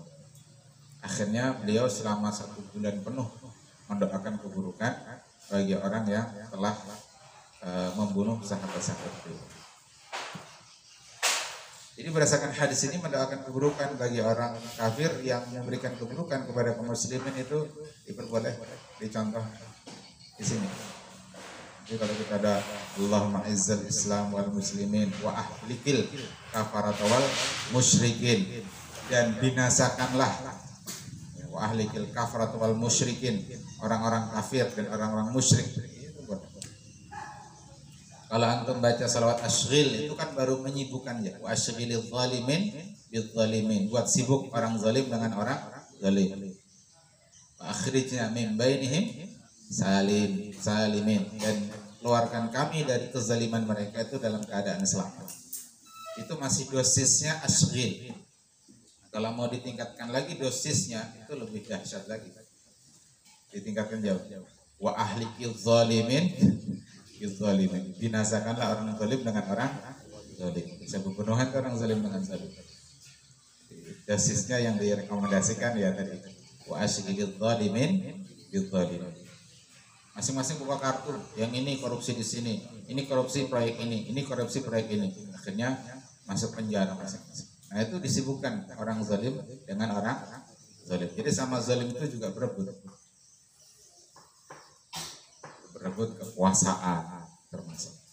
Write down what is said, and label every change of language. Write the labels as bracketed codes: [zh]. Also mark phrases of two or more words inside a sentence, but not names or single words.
[id] Akhirnya beliau selama 1 bulan penuh mendoakan keburukan bagi orang yang telah membunuh sahabat-sahabat beliau. Jadi berdasarkan hadis ini mendoakan keburukan bagi orang kafir yang memberikan keburukan kepada kaum muslimin itu diperbolehkan. Dicontoh di sini. Jadi kalau kita ada [ar] اللهم أعز الإسلام والمسلمين وأهلك الكفرة والمشركين, [id] dan binasakanlah [ar] وأهلك الكفرة والمشركين, [id] orang-orang kafir dan orang-orang musyrik. Kalau antum baca salawat asghil itu kan baru menyibukkan ya, [ar] وأشغل الظالمين بالظالمين, [id] buat sibuk orang zalim dengan orang zalim. [ar] وأخرجنا من بينهم سالمين, [id] dan keluarkan kami dari kezaliman mereka itu dalam keadaan selamat. Itu masih dosisnya asghil. Kalau mau ditingkatkan lagi dosisnya itu lebih dahsyat lagi. Ditingkatkan jauh. [ar] وأهلك الظالمين بالظالمين, [id] binasakanlah orang zalim dengan orang zalim. Bisa pembunuhan orang zalim dengan zalim. Dosisnya yang direkomendasikan ya tadi. [ar] وأشغل الظالمين بالظالمين. [id] Masing-masing buka kartu, yang ini korupsi di sini, ini korupsi proyek ini korupsi proyek ini. Akhirnya masuk penjara masing-masing. Nah, itu disibukkan orang zalim dengan orang zalim. Jadi sama zalim itu juga berebut kekuasaan termasuk.